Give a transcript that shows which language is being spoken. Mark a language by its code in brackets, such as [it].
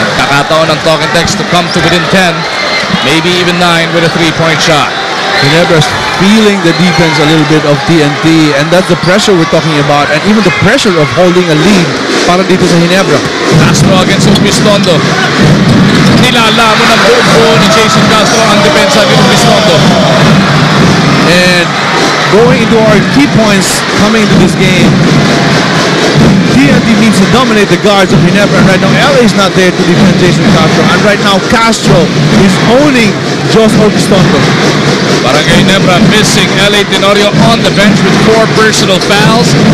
[tl] Pagkakataon ng [en] Talk and Text to come to within 10, maybe even 9 with a 3-point shot. Ginebra's feeling the defense a little bit of TNT, and that's the pressure we're talking about, and even the pressure of holding a lead [tl] para dito sa Ginebra. [en] Castro against Urbistondo. [tl] Nilalamon ng buo ni Jason Castro ang depensa ni Urbistondo. [en] And going into our key points coming into this game, TNT needs to dominate the guards of Ginebra, and right now LA is not there to defend Jason Castro, and right now Castro is owning Jos Urbistondo. Barangay Ginebra missing LA Tenorio on the bench with 4 personal fouls.